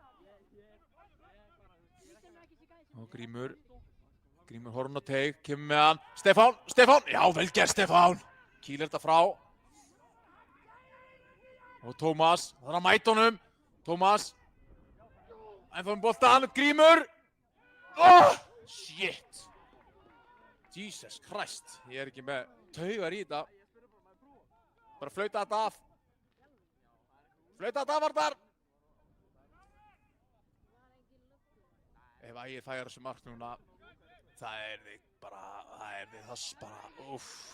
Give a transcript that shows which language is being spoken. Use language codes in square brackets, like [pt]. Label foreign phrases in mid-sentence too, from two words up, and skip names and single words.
[is] Og Grímur horfinn á teig, kemur með hann. Stefán! Já, vel gert Stefán! Kýlir þetta frá. Og Tómas, það er að mæta honum. Tómas. Ennþá með boltann, Grímur. [en] Shit. Jesus Christ. [is] Ég er ekki með taugar í þetta. Bara flauta þetta af. Flauta þetta af, Arnar. Ef Ægir færir þessu mark núna, það er þess bara, úff.